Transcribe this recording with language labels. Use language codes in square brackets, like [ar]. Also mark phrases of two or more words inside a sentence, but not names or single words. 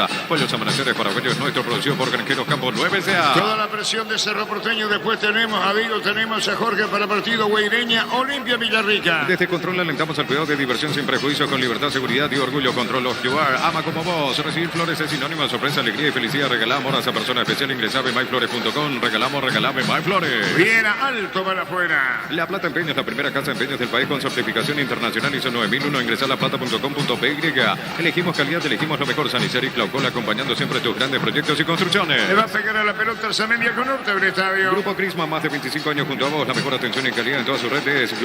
[es] Pollos Amanecer es para Pollos Nuestro, producido por Granjeros Campos 9SA. Toda la presión de Cerro Porteño. Después tenemos a Vigo, tenemos a Jorge para partido Guaireña, Olimpia Villarrica. Desde Control alentamos al cuidado de diversión sin prejuicio, con libertad, seguridad y orgullo. [en] Control of You Are. [es] Ama como vos. Recibir flores es sinónimo de sorpresa, alegría y felicidad. Regalamos a esa persona especial. Ingresame myflores.com. Regalame MyFlores. Bien alto para afuera. La Plata Empeños, la primera casa de empeños del país con certificación internacional ISO 9001. Ingresa a laplata.com.py. Elegimos calidad, elegimos lo mejor. Sanicero y Claucola, acompañando siempre tus grandes proyectos y construcciones. Le va a pegar a la pelota Arzamendia con Urte del estadio. Grupo Crisma, más de 25 años junto a vos. La mejor atención y calidad en todas sus redes.